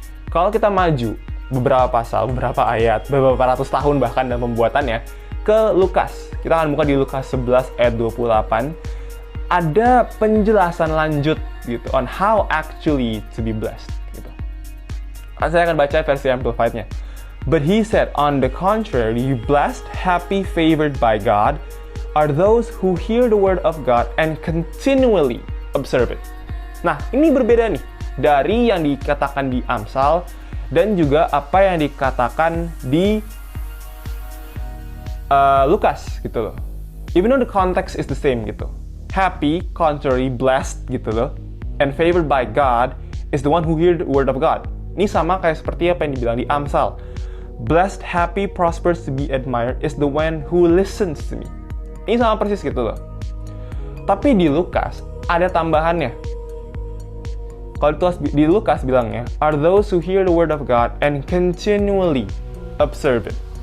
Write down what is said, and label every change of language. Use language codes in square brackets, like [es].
[id] Kalau kita maju beberapa pasal, beberapa ayat, beberapa ratus tahun bahkan dalam pembuatannya ke Lukas, kita akan buka di Lukas 11 ayat 28. Ada penjelasan lanjut gitu on how actually to be blessed gitu. Saya akan baca versi Amplified-nya. [en] But he said, on the contrary, blessed, happy, favored by God are those who hear the word of God and continually observe it. [id] Nah, ini berbeda nih dari yang dikatakan di Amsal dan juga apa yang dikatakan di Lukas gitu loh. [en] Even though the context is the same gitu. Happy, contrary, blessed gitu loh. And favored by God is the one who hear the word of God. Ini sama kayak seperti apa yang dibilang di Amsal. Blessed, happy, prosperous, to be admired is the one who listens to me. [id] Ini sama persis gitu loh. Tapi di Lukas ada tambahannya. [en] Kalau di Lukas bilangnya, are those who hear the word of God and continually observe it.